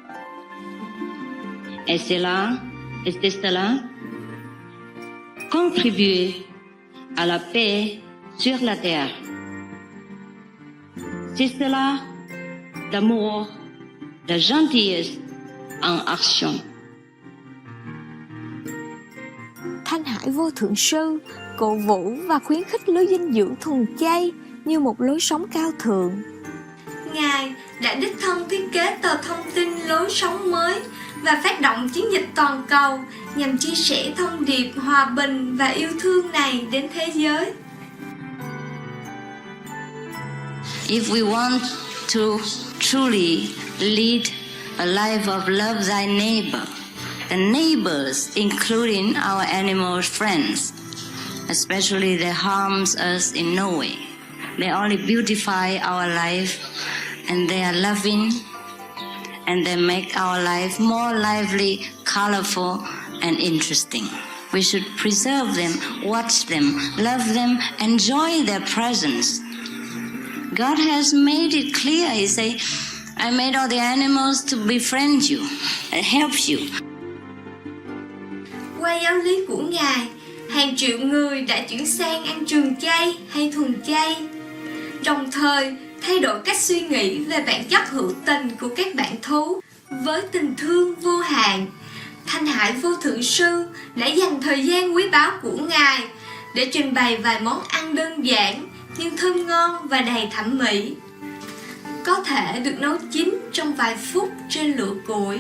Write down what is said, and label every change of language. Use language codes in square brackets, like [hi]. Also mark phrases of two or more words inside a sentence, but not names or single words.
[fr] Et c'est cela contribuer à la paix sur la terre. C'est cela d'amour, de gentillesse en action. [vi] Thanh Hải Vô Thượng Sư cổ vũ và khuyến khích lối dinh dưỡng thuần chay như một lối sống cao thượng. Ngài đã đích thân thiết kế tờ thông tin lối sống mới và phát động chiến dịch toàn cầu nhằm chia sẻ thông điệp hòa bình và yêu thương này đến thế giới. [en] If we want to truly lead a life of love thy neighbor, the neighbors, including our animal friends, especially they harms us in no way. They only beautify our life, and they are loving, and they make our life more lively, colorful, and interesting. We should preserve them, watch them, love them, enjoy their presence. God has made it clear. He say, I made all the animals to befriend you and help you. [vi] Qua giáo lý của Ngài, hàng triệu người đã chuyển sang ăn trường chay hay thuần chay, đồng thời thay đổi cách suy nghĩ về bản chất hữu tình của các bạn thú. Với tình thương vô hạn, Thanh Hải Vô Thượng Sư đã dành thời gian quý báu của Ngài để trình bày vài món ăn đơn giản nhưng thơm ngon và đầy thẩm mỹ, có thể được nấu chín trong vài phút trên lửa củi.